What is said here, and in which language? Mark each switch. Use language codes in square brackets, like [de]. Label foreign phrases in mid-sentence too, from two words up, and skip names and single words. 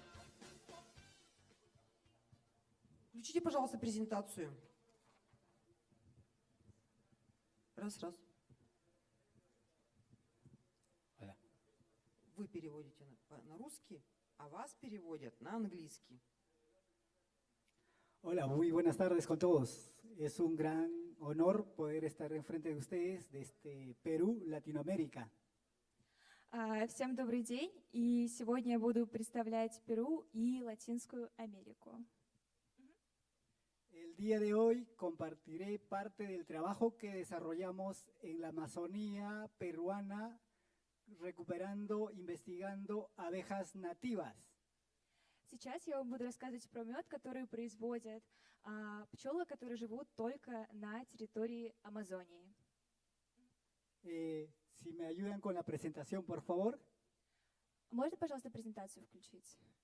[ru] Включите, пожалуйста, презентацию. Раз. Вы переводите на русский, а вас переводят на английский. [es] Hola, muy buenas tardes con todos. Es un gran honor poder estar enfrente de ustedes desde Perú, Latinoamérica. [ru] Всем добрый день, и сегодня я буду представлять Перу и Латинскую Америку. [es] El día de hoy compartiré parte del trabajo que desarrollamos en la Amazonía peruana, recuperando, investigando abejas nativas. [ru] Сейчас я вам буду рассказывать про мед, который производят пчелы, которые живут только на территории Амазонии. [es] Si me ayudan con la presentación, por favor. [ru] Можно, пожалуйста, презентацию включить?